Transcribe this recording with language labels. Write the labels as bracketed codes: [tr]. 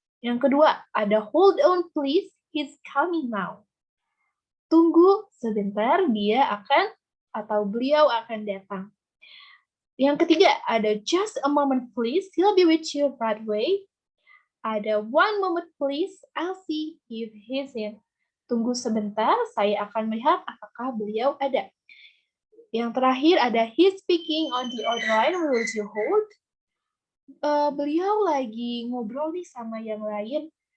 [id] Yang kedua, ada [en] hold on please, he's coming now. [id] Tunggu sebentar, dia akan atau beliau akan datang. Yang ketiga, ada [en] just a moment please, he'll be with you right away. Ada one moment please, I'll see if he's in. [id] Tunggu sebentar, saya akan melihat apakah beliau ada. Yang terakhir ada [en] he's speaking on the other line, will you hold? [id] Beliau lagi ngobrol nih sama yang lain.